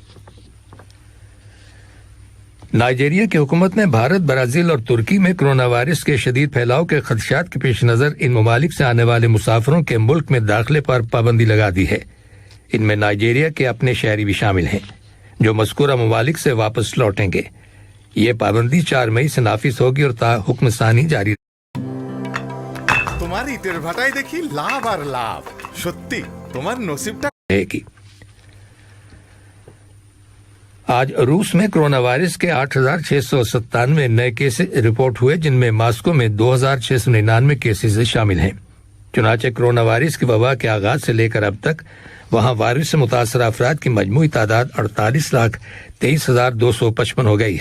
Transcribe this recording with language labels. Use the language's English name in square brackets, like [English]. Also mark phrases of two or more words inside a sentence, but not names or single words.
[Urdu] نائجیریا کی حکومت نے بھارت، برازیل اور ترکی میں کرونا وائرس کے شدید پھیلاؤ کے خدشات کے پیش نظر ان ممالک سے آنے والے مسافروں کے ملک میں داخلے پر پابندی لگا دی ہے۔ ان میں نائجیریا کے اپنے شہری بھی شامل ہیں جو مذکورہ ممالک سے واپس لوٹیں گے۔ یہ پابندی 4 مئی سے نافذ ہوگی اور تا حکم ثانی جاری [Bangla] তোমার ইটের ভাটায় দেখি লাভ আর লাভ। সত্যি তোমার নসিবটা [Urdu] رہے گی۔ آج روس میں کرونا وائرس کے 8,697 نئے کیسز رپورٹ ہوئے، جن میں ماسکو میں 2,699 کیسز شامل ہیں۔ چنانچہ کرونا وائرس کی وبا کے آغاز سے لے کر اب تک وہاں وائرس سے متاثرہ افراد کی مجموعی تعداد 48,23,255 ہو گئی ہے۔